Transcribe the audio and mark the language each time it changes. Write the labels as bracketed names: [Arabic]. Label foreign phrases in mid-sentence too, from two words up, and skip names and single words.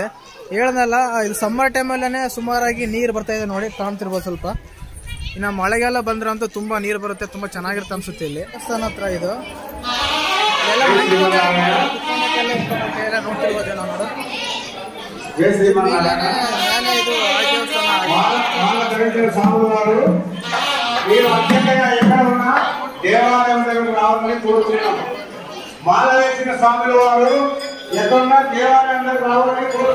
[Kannada] ಹೇಳನಲ್ಲ, ಇದು ಸಮ್ಮರ್ ಟೈಮಲ್ಲೇ ಸುಮಾರಾಗಿ ನೀರು ಬರ್ತಾ ಇದೆ ನೋಡಿ, ಕಾಣ್ತಿರ್ಬೋದು ಸ್ವಲ್ಪ. ಇನ್ನು ಮಳೆಗಾಲ ಬಂದ್ರೆ ಅಂತೂ ತುಂಬಾ ನೀರು ಬರುತ್ತೆ, ತುಂಬಾ ಚೆನ್ನಾಗಿರುತ್ತೆ ಅನ್ಸುತ್ತೆ. ಇಲ್ಲಿ ದೇವಸ್ಥಾನ ಹತ್ರ ಇದು ಎಲ್ಲ ನೋಡ್ತಿರ್ಬೋದು ನಾವು ನೋಡು. ನಾನೇ ಇದು [Telugu] స్వామివారు మీరు అత్యంతగా ఎక్కడ ఉన్నా దేవాలయం దగ్గర రావాలని కోరుతున్నాము. మాల వేసిన స్వాముల వారు ఎక్కడున్నా దేవాలయం దగ్గర రావాలని